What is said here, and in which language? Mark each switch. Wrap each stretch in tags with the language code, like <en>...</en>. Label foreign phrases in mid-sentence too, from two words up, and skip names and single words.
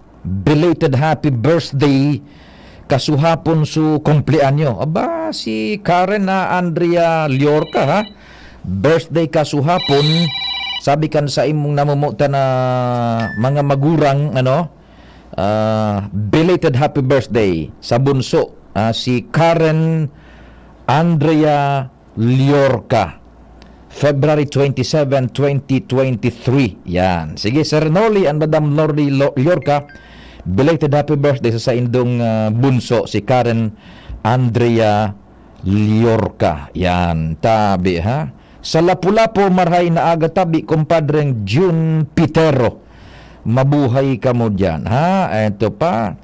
<en>Belated happy birthday</en> <bik>kasuhapon su kumpleanyo. Aba, si Karen na Andrea Liorca ha. Birthday kasuhapon. Sabi kan sa imong namumuta na mga magurang</bik> <en>belated happy birthday</en> <bik>sa bunso si Karen Andrea Liorca, February 27, 2023. Yan. Sige, Sir Norly and Madam Norly Liorca,</bik> <en>belated happy birthday</en> <bik>sa indong bunso si Karen Andrea Liorca. Yan. Tabi ha. Sa Lapu-Lapu marhay na aga tabi kumpadreng June Pitero. Mabuhay ka mo dyan ha. Ito pa.</bik>